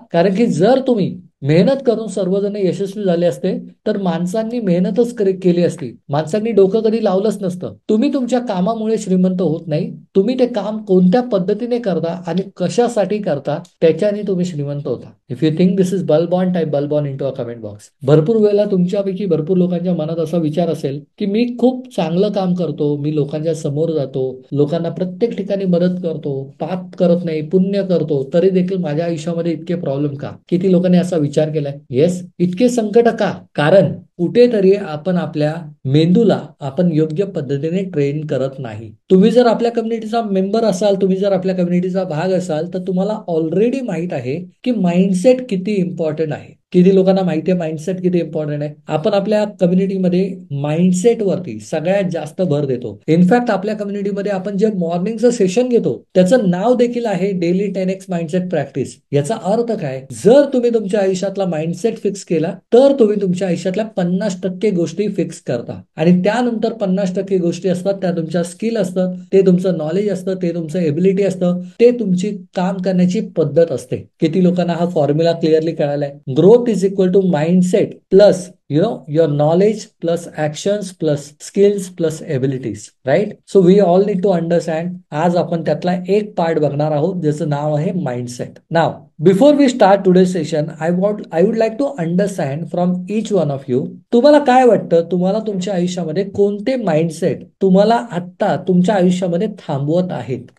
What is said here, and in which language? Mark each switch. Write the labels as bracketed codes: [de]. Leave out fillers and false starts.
[mr] कारण की जर तुम्ही मेहनत करून सर्वजण यशस्वी झाले असते तर माणसांनी मेहनतच केली असती, माणसांनी डोकं कधी लावलंच नसतं. तुम्ही तुमच्या कामामुळे श्रीमंत होत नाही, तुम्ही ते काम कोणत्या पद्धतीने करता आणि कशासाठी करता त्याच्याने तुम्ही श्रीमंत होता. [en] If you think this is bulb type bulb into a comment box. [mr] भरपूर वेळेला तुमच्यापैकी भरपूर लोकांच्या मनात असा विचार असेल की मी खूप चांगलं काम करतो, मी लोकांच्या समोर जातो, लोकांना प्रत्येक ठिकाणी मदत करतो, पाप करत नाही, पुण्य करतो, तरी देखील माझ्या आयुष्यामध्ये इतके प्रॉब्लेम का? किती लोकांनी असा विचार केलाय? येस, इतके संकट का? कारण कुठेतरी आपण आपल्या मेंदूला आपण योग्य पद्धतीने ट्रेन करत नाही. तुम्ही जर आपल्या कम्युनिटीचा मेंबर असाल, तुम्ही जर आपल्या कम्युनिटीचा भाग असाल तर तुम्हाला ऑलरेडी माहित आहे की माइंडसेट किती इम्पॉर्टंट आहे. किती लोकांना माहिती आहे माइंडसेट किती इम्पॉर्टंट आहे? आपण आपल्या कम्युनिटीमध्ये माइंडसेट वरती सगळ्यात जास्त भर देतो. इनफॅक्ट आपल्या कम्युनिटीमध्ये आपण जे मॉर्निंगचं सेशन घेतो त्याचं नाव देखील आहे डेली 10x माइंडसेट प्रॅक्टिस. याचा अर्थ काय? जर तुम्ही तुमच्या आयुष्यातला माइंडसेट फिक्स केला तर तुम्ही तुमच्या आयुष्यातल्या 50% गोष्टी फिक्स करता आणि त्यानंतर 50% गोष्टी असतात त्या तुमच्या स्किल असतात, ते तुमचं नॉलेज असतं, ते तुमचं एबिलिटी असतं, ते तुमची काम करण्याची पद्धत असते. किती लोकांना हा formula clearly कळालाय? [en] Growth is equal to mindset plus your knowledge plus actions plus skills plus abilities, right? So we all need to understand. [mr] आज आपण त्यातला एक पार्ट बघणार आहोत ज्याचं नाव आहे mindset. [en] now before we start today session I would like to understand from each one of you, [mr] तुम्हाला काय वाटतं तुम्हाला तुमच्या आयुष्यामध्ये कोणते माइंडसेट तुम्हाला आत्ता तुमच्या आयुष्यामध्ये थांबवत आहेत?